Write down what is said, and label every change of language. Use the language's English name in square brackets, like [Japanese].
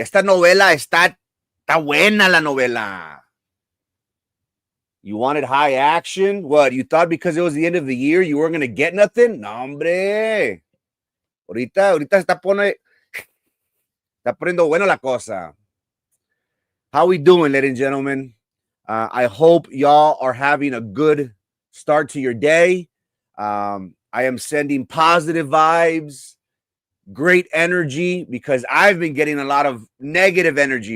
[Spanish] Esta novela está buena la novela. [English] You wanted high action? What, you thought because it was the end of the year you weren't going to get nothing? [Spanish] No, hombre. Ahorita está poniendo bueno la cosa. [English] How we doing, ladies and gentlemen? I hope y'all are having a good start to your day. I am sending positive vibes, great energy, because I've been getting a lot of negative energy.